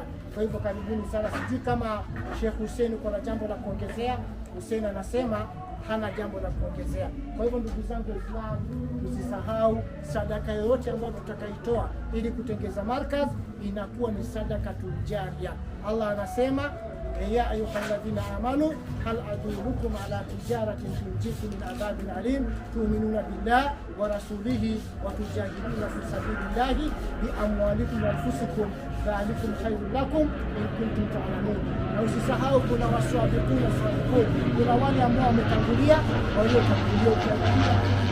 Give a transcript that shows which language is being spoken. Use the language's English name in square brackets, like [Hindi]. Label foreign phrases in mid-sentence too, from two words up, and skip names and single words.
[Swahili] Kwa hivyo karibuni sana. Sijui kama Sheikh Hussein uko na jambo la kuongezea. Hussein anasema hana jambo la kuongezea. Kwa hivyo ndugu zangu Waislamu, msisahau sadaka yoyote ambayo tutakaitoa ili kutengeza markaz inakuwa ni [Arabic] صدقة جارية. Allah anasema يا أيها الذين آمنوا هل أدلكم على تجارة تنجيكم من عذاب أليم تؤمنون بالله ورسوله وتجاهدون في سبيل الله بأموالكم وأنفسكم ذلكم خير لكم إن كنتم تعلمون. [Swahili] Na usisahau kuna waswabiquna, kuna wale ambao wametangulia waliotangulia